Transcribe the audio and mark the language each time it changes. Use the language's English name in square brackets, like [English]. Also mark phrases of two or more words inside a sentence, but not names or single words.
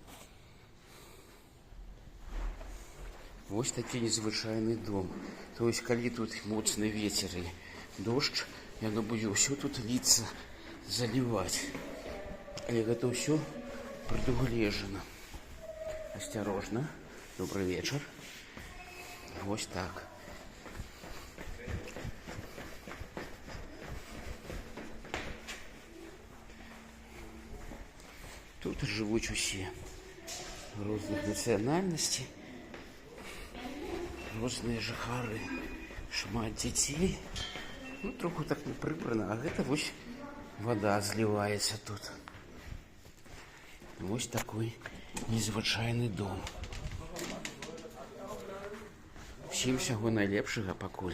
[Belarusian] Вось такі незвычайны дом. То есть, калі тут моцны вецер і дождж, яно будзе ўсё тут ліцца, заліваць. Але гэта ўсё прадугледжана. [Russian] Осторожно. Добрый вечер. Вот так. Тут живут усе разных национальностей, разные жыхары, шмат детей. Троху так не прибрано, а это вот вода зливается тут. Вот такой незвычайны дом. [Belarusian] Всім всяго найлепшага пакуль.